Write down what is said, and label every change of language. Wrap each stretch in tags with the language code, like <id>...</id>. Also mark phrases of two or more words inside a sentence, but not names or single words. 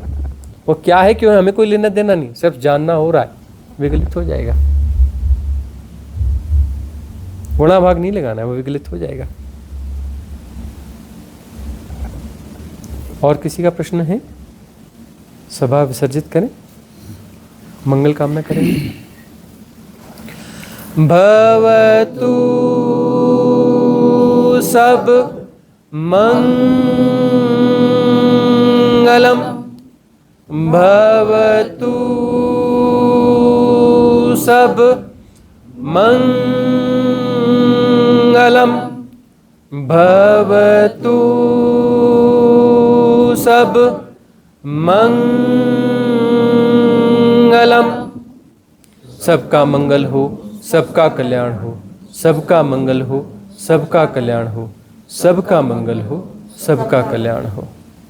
<hi>वो क्या है क्यों है हमें कोई लेना देना नहीं, सिर्फ जानना हो रहा है, विगलित हो जाएगा। गुणा भाग नहीं लगाना है, वो विगलित हो जाएगा। और किसी का प्रश्न है? सभा विसर्जित करें, मंगल कामना करेंगे।</hi> <pi>भवतु सब मंगलम भवतु सब मंगलम भवतु सब मंगलम।</pi> <hi>सबका मंगल हो, सबका कल्याण हो, सबका मंगल हो, सबका कल्याण हो, सबका मंगल हो, सबका कल्याण हो।</hi>